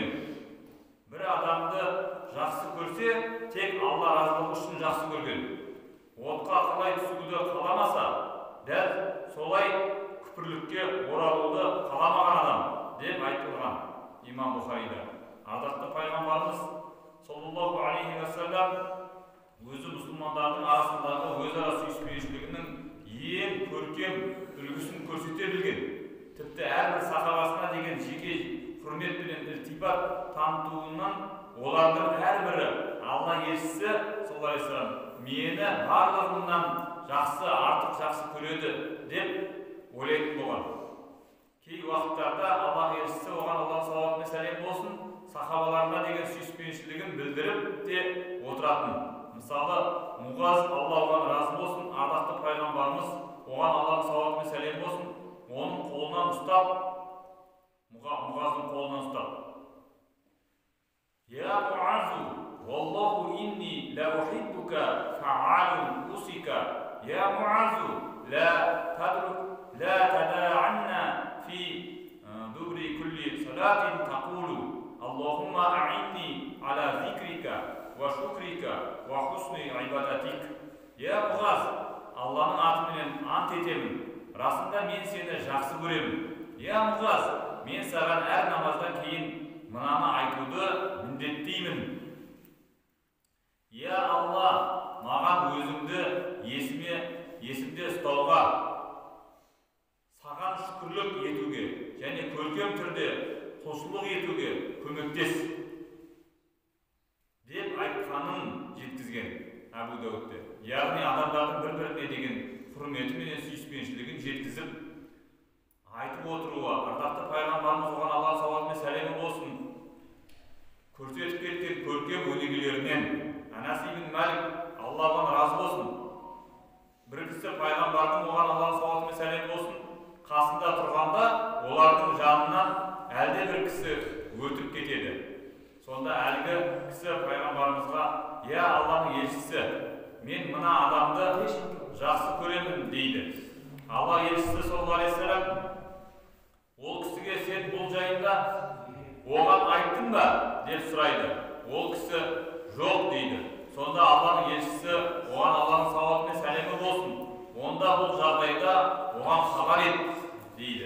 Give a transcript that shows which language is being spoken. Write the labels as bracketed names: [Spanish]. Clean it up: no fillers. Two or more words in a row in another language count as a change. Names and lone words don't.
[Kazakh] Бір адамды жақсы көрсе, тек Алла разылығы үшін жақсы көрген. Отқа қалай түсуді қаламаса, дәл солай күпірлікке оралуды қаламаған адам деп айтылған Имам Бухарида. Ардақты пайғамбарымыз [Arabic] صلى الله عليه وسلم [Kazakh] өзі мұсылмандардың арасындағы өзара сүйіспеншілігінің ең көркем үлгісін көрсете білген. Тіпті әрбір сахабасына деген жеке құрмет пен ілтипат танытуынан олардың әрбірі Алла елшісі [Arabic] صلى الله عليه وسلم [Kazakh] мені барлығынан артық жақсы көреді деп ойлайтын болған. Кей уақыттарда Алла елшісі оған Алланың салауаты мен сәлем болсын, сахабаларына деген сүйіспеншілігін білдіріп те отыратын. Мысалы, Муғаз, Алла оған разы болсын, ардақты пайғамбарымыз оған Алланың салауаты мен сәлем болсын, оның қолынан ұстап, Муғаздың қолынан ұстап. [Arabic] يا معاذ, والله إني لأحبك فأوصيك. يا معاذ, لا تدعن في دبر كل صلاة تقول. اللهم أعني على ذكرك وشكرك وحسن عبادتك. [Kazakh] Я Муғаз, Алланың атымен ант етемін, расында мен сені жақсы көремін. Я Муғаз, мен саған әр намаздан кейін мынаны айтуды міндеттеймін. Я Алла, маған өзіңді есімде ұстауға, саған шүкірлік етуге және көркем түрде құлшылық етуге көмектес деп айтқанын жеткізген Әбу Дәуудте. Яғни адамдардың бір-біріне деген құрметі мен сүйіспеншілігін жеткізіп айтып отыруы, ардақты пайғамбарымыз оған Алла [Arabic] صلى الله عليه [Kazakh] ва сәлемі болсын, көрсетіп кеткен көркем өнегелерінен Анас ибн Малик, Алла оған разы болсын, бір кісі пайғамбардың оған Алла [Arabic] صلى الله عليه [Kazakh] ва сәлемі болсын қасында тұрғанда олардың жанынан әлде бір кісі өтіп кетеді. Сонда әлгі кісі пайғамбарымызға: "Я Алланың елшісі, мен мына адамды жақсы көремін" дейді. Алла елшісі [Arabic] صلى الله عليه وسلم [Kazakh] ол кісіге: "Сен бұл жайында оған айттың ба?" деп сұрайды. Ол кісі: "Жоқ" дейді. Сонда Алланың елшісі оған Алланың салауаты мен сәлемі болсын, онда бұл жағдайда оған хабар ет дейді.